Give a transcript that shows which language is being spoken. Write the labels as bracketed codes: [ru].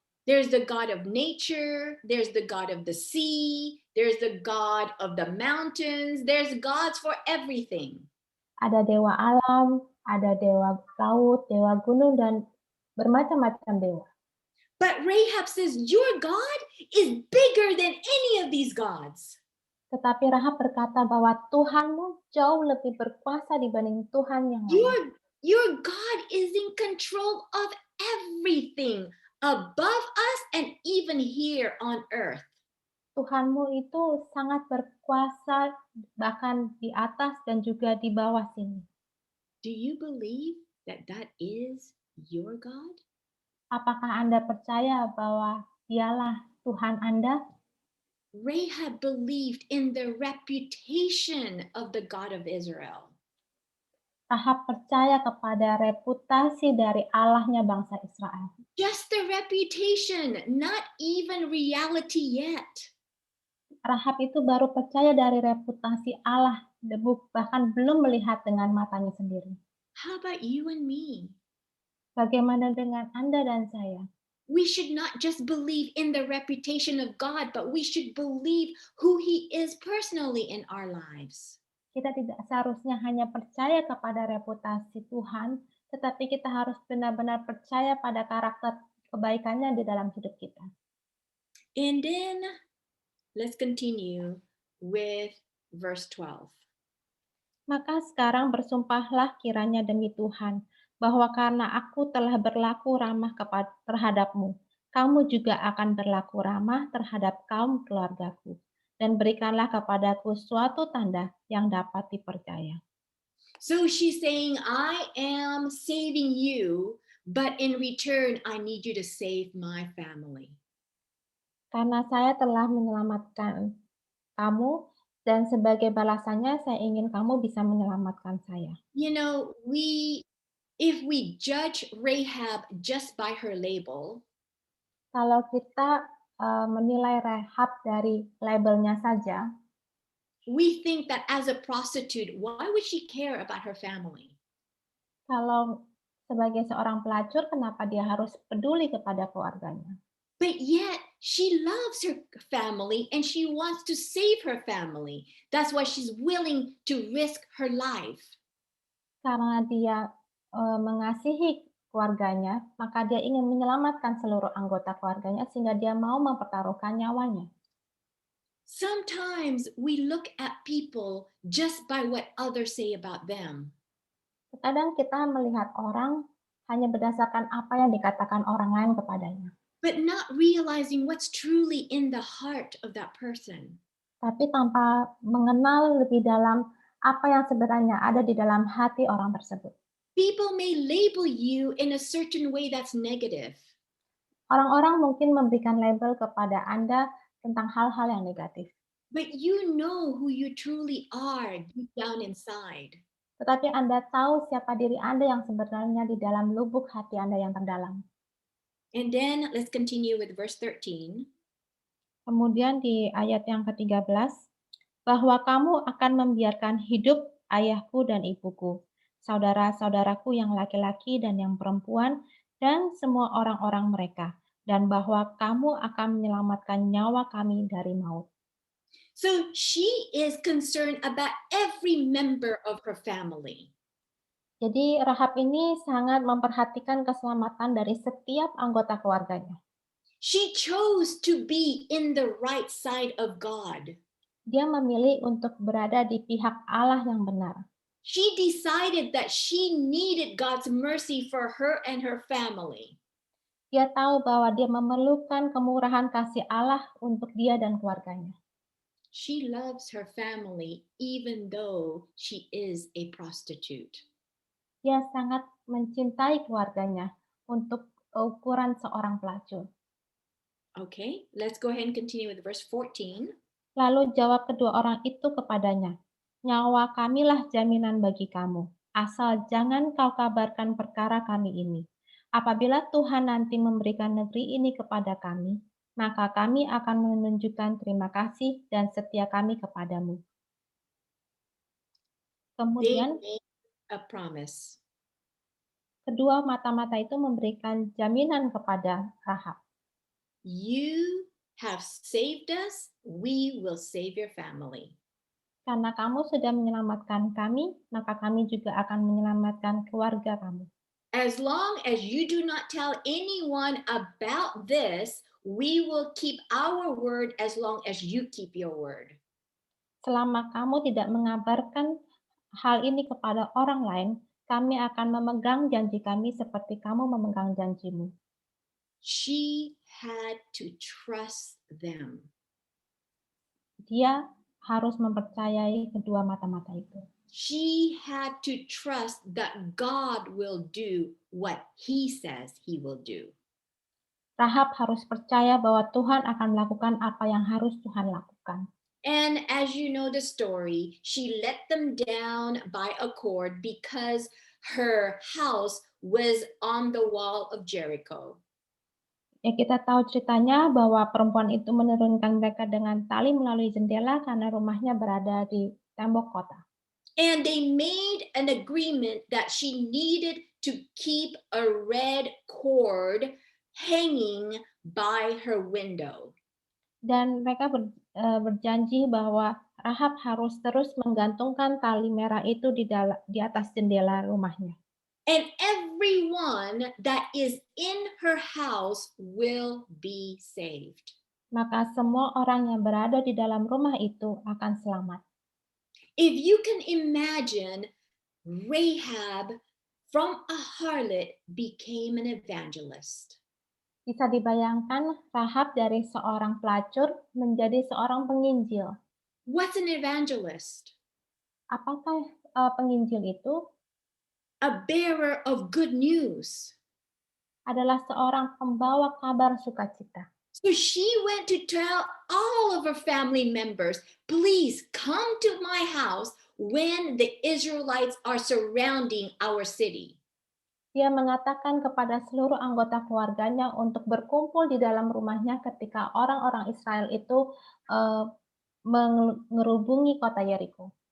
[en] There's the God of nature, there's the God of the sea, there's the God of the mountains, there's gods for everything. [id] Ada dewa alam, ada dewa laut, dewa gunung, dan bermacam-macam dewa. [en] But Rahab says, your God is bigger than any of these gods. [id] Tetapi Rahab berkata bahwa Tuhanmu jauh lebih berkuasa dibanding Tuhan yang lain. [en] Your God is in control of everything above us and even here on earth. [id] Tuhanmu itu sangat berkuasa bahkan di atas dan juga di bawah sini. [en] Do you believe that that is your God? [id] Apakah Anda percaya bahwa dialah Tuhan Anda? [en] Rahab believed in the reputation of the God of Israel. [id] Rahab percaya kepada reputasi dari Allahnya bangsa Israel. [en] Just the reputation, not even reality yet. [id] Rahab itu baru percaya dari reputasi Allah, bahkan belum melihat dengan matanya sendiri. [en] How about you and me? [id] Bagaimana dengan Anda dan saya? [en] We should not just believe in the reputation of God, but we should believe who He is personally in our lives. [id] Kita tidak seharusnya hanya percaya kepada reputasi Tuhan, tetapi kita harus benar-benar percaya pada karakter kebaikannya di dalam hidup kita. [en] And then let's continue with verse 12. [id] Maka sekarang bersumpahlah kiranya demi Tuhan, bahwa karena aku telah berlaku ramah terhadapmu, kamu juga akan berlaku ramah terhadap kaum keluargaku. Dan berikanlah kepadaku suatu tanda yang dapat dipercaya. [en] So she's saying, I am saving you, but in return, I need you to save my family. [id] Karena saya telah menyelamatkan kamu, dan sebagai balasannya saya ingin kamu bisa menyelamatkan saya. [en] You know, if we judge Rahab just by her label, [id] Kalau kita menilai Rahab dari labelnya saja, [en] we think that as a prostitute, why would she care about her family? [id] kalau sebagai seorang pelacur, kenapa dia harus peduli kepada keluarganya? [en] But yet she loves her family and she wants to save her family. That's why she's willing to risk her life. [id] Karena dia mengasihi keluarganya, maka dia ingin menyelamatkan seluruh anggota keluarganya sehingga dia mau mempertaruhkan nyawanya. [en] Sometimes we look at people just by what others say about them. [id] Terkadang kita melihat orang hanya berdasarkan apa yang dikatakan orang lain kepadanya, [en] but not realizing what's truly in the heart of that person. [id] tapi tanpa mengenal lebih dalam apa yang sebenarnya ada di dalam hati orang tersebut. [en] People may label you in a certain way that's negative. [id] Orang-orang mungkin memberikan label kepada Anda tentang hal-hal yang negatif. [en] But you know who you truly are deep down inside. [id] Tetapi Anda tahu siapa diri Anda yang sebenarnya di dalam lubuk hati Anda yang terdalam. [en] And then let's continue with verse 13. [id] Kemudian di ayat yang ke-13, bahwa kamu akan membiarkan hidup ayahku dan ibuku, saudara-saudaraku yang laki-laki dan yang perempuan, dan semua orang-orang mereka, dan bahwa kamu akan menyelamatkan nyawa kami dari maut. [en] So she is concerned about every member of her family. [id] Jadi Rahab ini sangat memperhatikan keselamatan dari setiap anggota keluarganya. [en] She chose to be in the right side of God. [id] Dia memilih untuk berada di pihak Allah yang benar. [en] She decided that she needed God's mercy for her and her family. [id] Dia tahu bahwa dia memerlukan kemurahan kasih Allah untuk dia dan keluarganya. [en] She loves her family even though she is a prostitute. [id] Dia sangat mencintai keluarganya untuk ukuran seorang pelacur. [en] Okay, let's go ahead and continue with verse 14. [id] Lalu jawab kedua orang itu kepadanya, nyawa kamilah jaminan bagi kamu, asal jangan kau kabarkan perkara kami ini. Apabila Tuhan nanti memberikan negeri ini kepada kami, maka kami akan menunjukkan terima kasih dan setia kami kepadamu. [en] They [id] Kemudian [en] made a promise. [id] kedua mata-mata itu memberikan jaminan kepada Rahab. [en] You have saved us, we will save your family. [id] Karena kamu sudah menyelamatkan kami, maka kami juga akan menyelamatkan keluarga kamu. [en] As long as you do not tell anyone about this, we will keep our word as long as you keep your word. [id] Selama kamu tidak mengabarkan hal ini kepada orang lain, kami akan memegang janji kami seperti kamu memegang janjimu. [en] She had to trust them. [id] Dia harus mempercayai kedua mata-mata itu. [en] She had to trust that God will do what he says he will do. [id] Rahab harus percaya bahwa Tuhan akan melakukan apa yang harus Tuhan lakukan. [en] And as you know the story, she let them down by a cord because her house was on the wall of Jericho. [id] Ya, kita tahu ceritanya bahwa perempuan itu menurunkan mereka dengan tali melalui jendela karena rumahnya berada di tembok kota. [en] And they made an agreement that she needed to keep a red cord hanging by her window. [id] Dan mereka berjanji bahwa Rahab harus terus menggantungkan tali merah itu di atas jendela rumahnya. [en] And everyone that is in her house will be saved. [id] Maka semua orang yang berada di dalam rumah itu akan selamat. [en] If you can imagine, Rahab from a harlot became an evangelist. [id] Bisa dibayangkan Rahab dari seorang pelacur menjadi seorang penginjil. [en] What's an evangelist? [id] Apakah penginjil itu? [en] A bearer of good news. [id] Adalah seorang pembawa kabar sukacita. [en] So she went to tell all of her family members, please come to my house when the Israelites are surrounding our city. [id] Dia mengatakan kepada seluruh anggota keluarganya untuk berkumpul di dalam rumahnya ketika orang-orang Israel itu mengerubungi kota Yeriko.